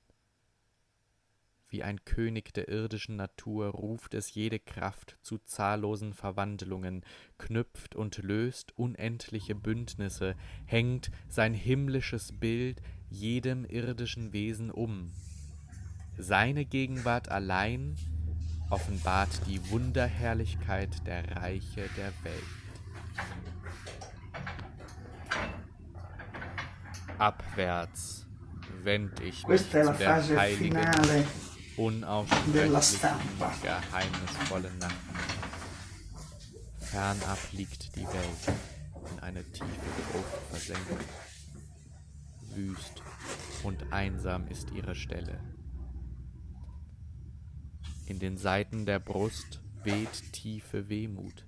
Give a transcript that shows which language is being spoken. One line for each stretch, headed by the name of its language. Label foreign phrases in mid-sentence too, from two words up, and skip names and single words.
German: Wie ein König der irdischen Natur ruft es jede Kraft zu zahllosen Verwandlungen, knüpft und löst unendliche Bündnisse, hängt sein himmlisches Bild jedem irdischen Wesen um. Seine Gegenwart allein offenbart die Wunderherrlichkeit der Reiche der Welt. Abwärts wend ich mich
Italian: Questa è la
German: zu der
Italian: fase
German: heiligen,
Italian: finale della
German: unaussprechlichen,
Italian: stampa.
German: geheimnisvollen Nacht. Fernab liegt die Welt, in eine tiefe Gruft versenkt. Wüst und einsam ist ihre Stelle. In den Saiten der Brust weht tiefe Wehmut.